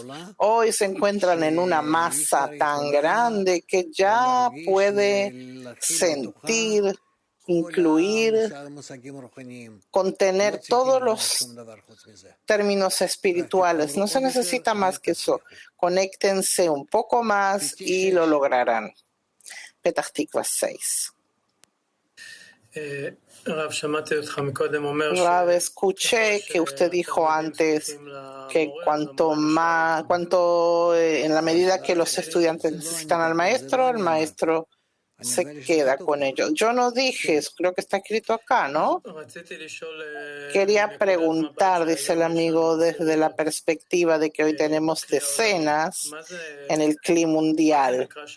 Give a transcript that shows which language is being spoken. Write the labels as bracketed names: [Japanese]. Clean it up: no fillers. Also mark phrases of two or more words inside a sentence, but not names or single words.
[Spanish] Hoy se encuentran en una masa tan grande que ya puede sentir, incluir, contener todos los términos espirituales. No se necesita más que eso. Conéctense un poco más y lo lograrán. Petach Tikva 6. Rav, escuché que usted dijo antes que en la medida que los estudiantes necesitan al maestro, el maestro se queda con ellos. Yo no dije eso, creo que está escrito acá, ¿no? Quería preguntar, dice el amigo, desde la perspectiva de que hoy tenemos decenas en el clima mundial.